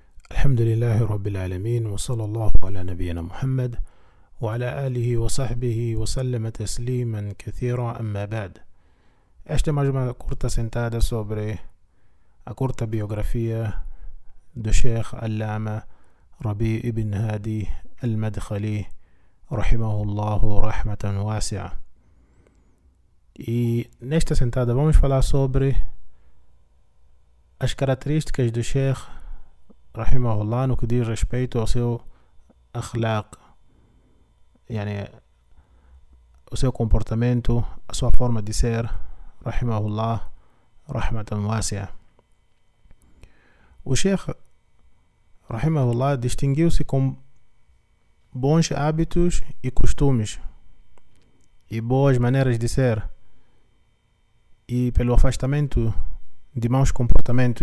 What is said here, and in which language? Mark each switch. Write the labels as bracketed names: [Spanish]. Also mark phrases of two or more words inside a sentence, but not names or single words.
[Arabic] الحمد لله رب العالمين وصلى الله على نبينا محمد وعلى آله وصحبه وسلم تسليما كثيرا أما بعد. [Portuguese] Esta é mais uma curta sentada sobre a curta biografia do Sheikh Allama Rabi ibn Hadi al-Madkhali [Arabic] رحمه الله رحمة واسعة. [Portuguese] E nesta sentada vamos falar sobre as características do Sheikh rahimahullah no que diz respeito ao seu akhlaq, o seu comportamento, a sua forma de ser, [Arabic] رحمه الله رحمة واسعة. [Portuguese] O Sheikh rahimahullah distinguiu-se com bons hábitos e costumes e boas maneiras de ser e pelo afastamento de maus comportamentos.